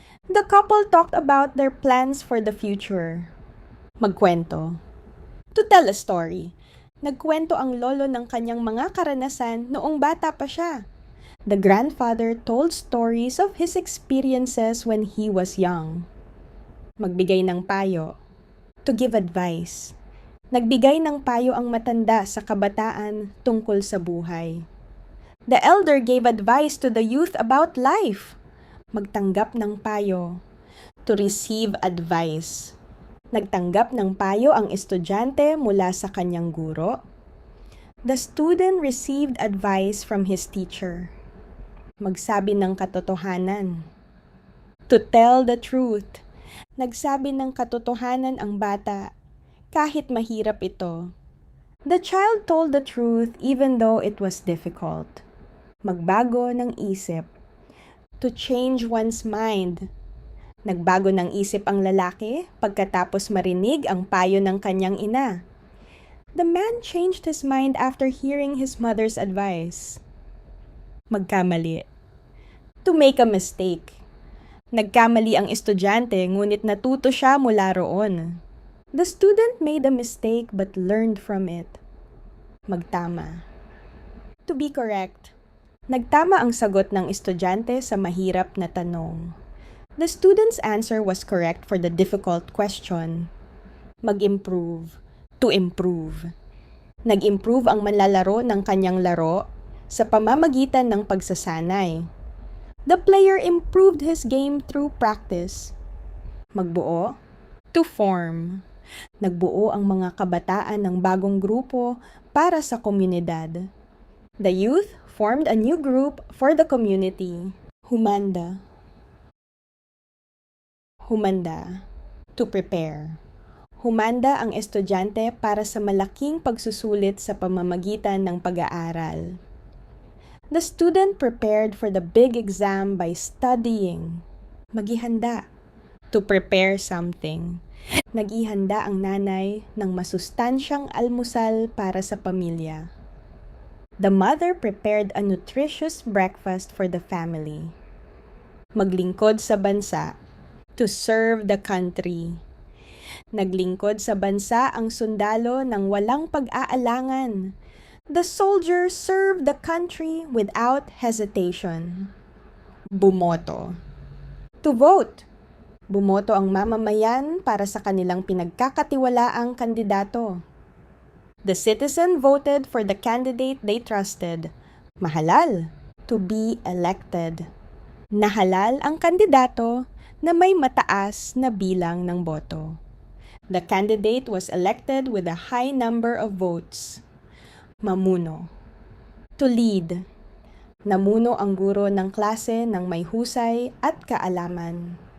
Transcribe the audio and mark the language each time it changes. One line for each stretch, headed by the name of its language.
English: The couple talked about their plans for the future. Magkwento. To tell a story.
Filipino: Nagkwento ang lolo ng kanyang mga karanasan noong bata pa siya.
English: The grandfather told stories of his experiences when he was young.
Filipino: Magbigay ng payo.
English: To give advice.
Filipino: Nagbigay ng payo ang matanda sa kabataan tungkol sa buhay.
English: The elder gave advice to the youth about life.
Filipino: Magtanggap ng payo.
English: To receive advice.
Filipino: Nagtanggap ng payo ang estudyante mula sa kanyang guro.
English: The student received advice from his teacher.
Filipino: Magsabi ng katotohanan.
English: To tell the truth.
Filipino: Nagsabi ng katotohanan ang bata, kahit mahirap ito.
English: The child told the truth even though it was difficult.
Filipino: Magbago ng isip.
English: To change one's mind.
Filipino: Nagbago ng isip ang lalaki pagkatapos marinig ang payo ng kanyang ina.
English: The man changed his mind after hearing his mother's advice. Magkamali. To make a mistake.
Filipino: Nagkamali ang estudyante ngunit natuto siya mula roon.
English: The student made a mistake but learned from it. Magtama. To be correct.
Filipino: Nagtama ang sagot ng estudyante sa mahirap na tanong.
English: The student's answer was correct for the difficult question. Mag-improve. To improve.
Filipino: Nag-improve ang manlalaro ng kanyang laro sa pamamagitan ng pagsasanay.
English: The player improved his game through practice. Magbuo. To form.
Filipino: Nagbuo ang mga kabataan ng bagong grupo para sa komunidad.
English: The youth formed a new group for the community.
Filipino: Humanda.
English: Humanda. To prepare.
Filipino: Humanda ang estudyante para sa malaking pagsusulit sa pamamagitan ng pag-aaral.
English: The student prepared for the big exam by studying. Maghihanda. To prepare something.
Filipino: Naghihanda ang nanay ng masustansyang almusal para sa pamilya.
English: The mother prepared a nutritious breakfast for the family.
Filipino: Maglingkod sa bansa.
English: To serve the country.
Filipino: Naglingkod sa bansa ang sundalo ng walang pag-aalangan.
English: The soldier served the country without hesitation. Bumoto. To vote.
Filipino: Bumoto ang mamamayan para sa kanilang pinagkakatiwalaang kandidato.
English: The citizen voted for the candidate they trusted. Mahalal. To be elected.
Filipino: Nahalal ang kandidato na may mataas na bilang ng boto.
English: The candidate was elected with a high number of votes. Mamuno. To lead.
Filipino: Namuno ang guro ng klase ng may husay at kaalaman.